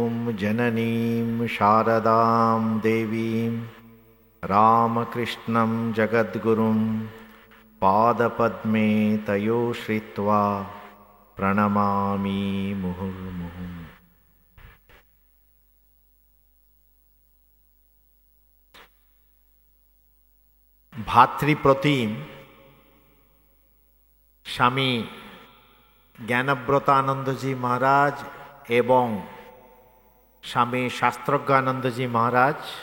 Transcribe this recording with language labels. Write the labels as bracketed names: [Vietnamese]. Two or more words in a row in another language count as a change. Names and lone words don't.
[Sanskrit] जननीं शारदां देवीं रामकृष्णं जगद्गुरुं पादपद्मे तयो श्रित्वा प्रणमामि मुहुर्मुहुः। [Bangla] ভাতৃপ্রতিম স্বামী জ্ঞানব্রতানন্দজি মহারাজ এবং স্বামী শাস্ত্রজ্ঞানন্দজি মহারাজ